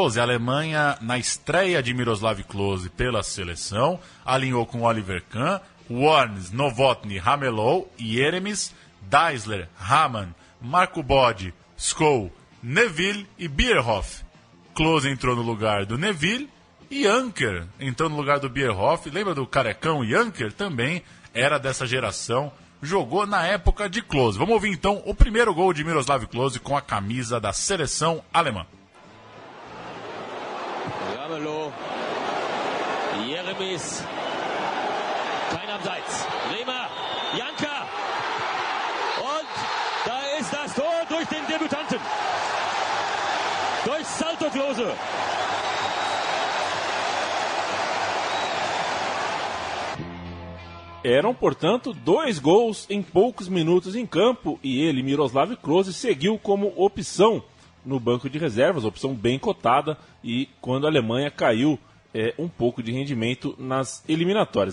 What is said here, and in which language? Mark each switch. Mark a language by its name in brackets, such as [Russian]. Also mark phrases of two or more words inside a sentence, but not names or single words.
[Portuguese] A Alemanha, na estreia de Miroslav Klose pela seleção, alinhou com Oliver Kahn, Warnes, Novotny, Ramelow, Jeremis, Deisler, Hamann, Marco Bode, Skol, Neville e Bierhoff. Klose entrou no lugar do Neville e Anker entrou no lugar do Bierhoff. Lembra do carecão Anker? Também era dessa geração. Jogou na época de Klose. Vamos ouvir então o primeiro gol de Miroslav Klose com a camisa da seleção alemã. [German] Ramelow, Jeremis, kein Abseits, Bremer, Janka und da ist das Tor durch den Debütanten, durch Salto Klose. [Portuguese] Eram, portanto, 2 gols em poucos minutos em campo e ele, Miroslav Klose, seguiu como opção no banco de reservas, opção bem cotada, e quando a Alemanha caiu um pouco de rendimento nas eliminatórias.